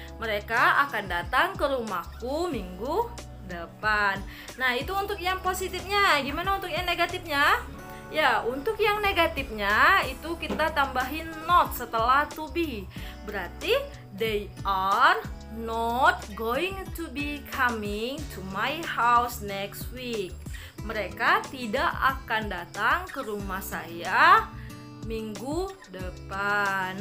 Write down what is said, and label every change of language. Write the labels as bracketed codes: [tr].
[id] Mereka akan datang ke rumahku minggu depan. Nah, itu untuk yang positifnya. Gimana untuk yang negatifnya? Ya, untuk yang negatifnya itu kita tambahin not setelah to be. Berarti [en] they are not going to be coming to my house next week. [id] Mereka tidak akan datang ke rumah saya minggu depan.